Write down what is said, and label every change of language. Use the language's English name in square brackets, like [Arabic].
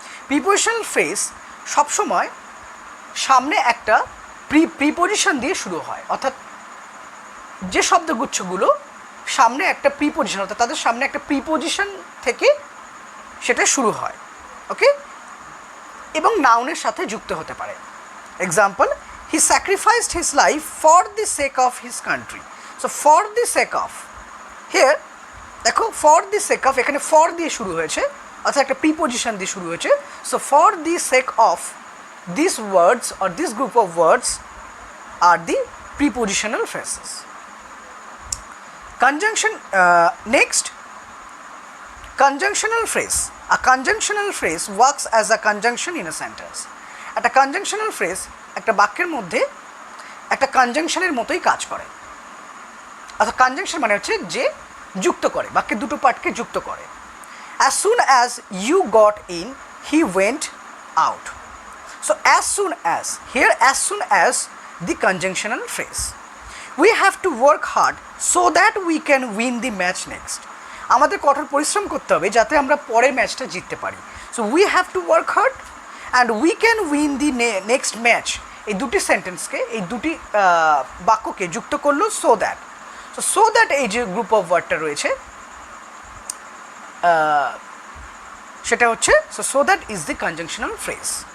[Bangla] Prepositional phrase সবসময় সামনে একটা প্রিপোজিশন দিয়ে শুরু হয়, অর্থাৎ যে শব্দগুচ্ছগুলো সামনে একটা প্রিপোজিশন, অর্থাৎ তাদের সামনে একটা প্রিপোজিশন থেকে সেটা শুরু হয়, ওকে, এবং নাউনের সাথে যুক্ত হতে পারে। [English] Example, he sacrificed his life for the sake of his country. So for the sake of, here [Bangla] দেখো ফর দি সেক অফ, এখানে ফর দিয়ে শুরু হয়েছে, অর্থাৎ একটা প্রিপোজিশন দিয়ে শুরু হয়েছে। [English] So for the sake of, these words or this group of words are the prepositional phrases. Conjunction, next, conjunctional phrase. A conjunctional phrase works as a conjunction in a sentence. [Bangla] একটা conjunctional phrase একটা বাক্যের মধ্যে একটা কনজাংশনের মতোই কাজ করে, অর্থাৎ conjunction মানে হচ্ছে যে যুক্ত করে, বাক্যের দুটো পার্টকে যুক্ত করে। [English] As soon as you got in, he went out. So as soon as, here as soon as the conjunctional phrase. We have to work hard so that we can win the match next. [Bangla] আমাদের কঠোর পরিশ্রম করতে হবে যাতে আমরা পরের ম্যাচটা জিততে পারি। [English] So we have to work hard and we can win the next match. [Bangla] এই দুটি সেন্টেন্সকে, এই দুটি বাক্যকে যুক্ত করলো so that. So that এই যে গ্রুপ অফ ওয়ার্ডটা রয়েছে সেটা হচ্ছে [English] so that is the conjunctional phrase.